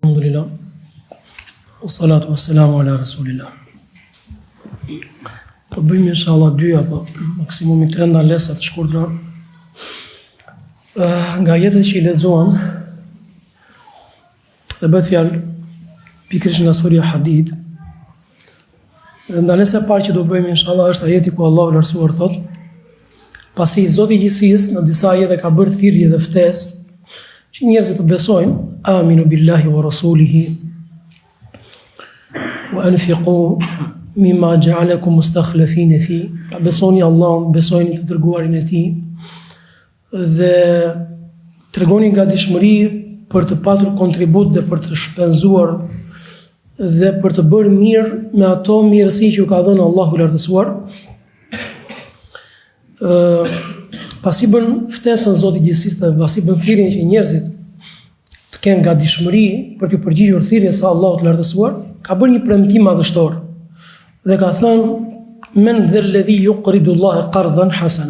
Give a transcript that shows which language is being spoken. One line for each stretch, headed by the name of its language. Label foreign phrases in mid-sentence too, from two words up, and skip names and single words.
Arabic: Alhamdulillah. والصلاة والسلام على رسول الله.
Albanian: Të bëjmë inshallah 2 apo maksimumi 3 ndalesa të shkurtra nga jetët që I lexuam dhe bëhet fjalë pikërisht nga surja Hadid. Dhe ndalesa e parë që do bëjmë inshallah është ajeti ku Allahu lartësuar thot: pasi Zoti I gjithësisë në disa ajete ka bërë thirrje dhe ftesë që njerëzit të besojnë,
Arabic: آمنوا بالله ورسوله وأنفقوا مما جعلكم مستخلفين في.
Albanian: Pra besoni Allahun, besojni të dërguarin e Tij dhe tregoni gatishmëri për të patur kontribut dhe për të shpenzuar dhe për të bërë mirë me ato mirësi që ju ka dhënë Allahu I lartësuar. Pasi bën ftesën Zoti I gjithësisë dhe pasi bën thirrjen që njerëzit të kenë gatishmëri për të përgjigjur thirrjes së Allahut të lartësuar, ka bërë një premtim madhështor dhe ka thënë:
Arabic: من ذا الذي يقرض الله قرضا حسنا.